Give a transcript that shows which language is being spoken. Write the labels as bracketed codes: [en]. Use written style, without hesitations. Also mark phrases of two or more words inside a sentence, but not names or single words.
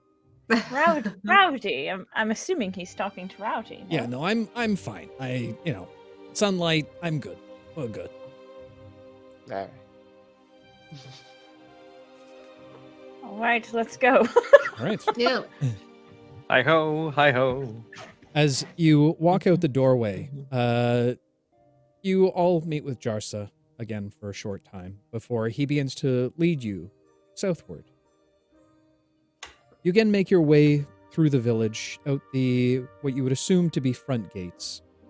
[en] Rowdy. I'm assuming he's talking to Rowdy. Yeah, no, I'm fine. Sunlight, I'm good. We're good. All right. All right, let's go. All right. Yeah. Hi ho, hi ho. As you walk out the doorway, you all meet with Jarsa again for a short time before he begins to lead you southward. You again make your way through the village, out the what you would assume to be front gates.